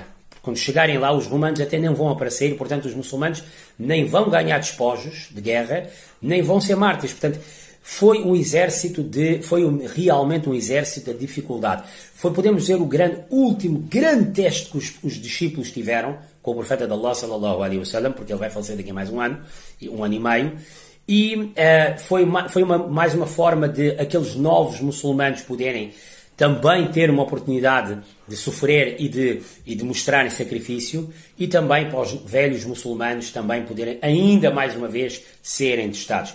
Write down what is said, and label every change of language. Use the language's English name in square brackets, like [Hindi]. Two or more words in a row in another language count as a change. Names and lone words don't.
[Portuguese] Quando chegarem lá, os romanos até nem vão aparecer, portanto, os muçulmanos nem vão ganhar despojos de guerra, nem vão ser mártires. Portanto, foi realmente um exército da dificuldade. Foi, podemos dizer, o último grande teste que os discípulos tiveram com o profeta de Allah, [Arabic] صلى الله عليه وسلم, [Portuguese] porque ele vai falecer daqui a mais um ano e meio. E foi mais uma forma de aqueles novos muçulmanos poderem também ter uma oportunidade de sofrer e de mostrarem sacrifício, e também para os velhos muçulmanos também poderem ainda mais uma vez serem testados.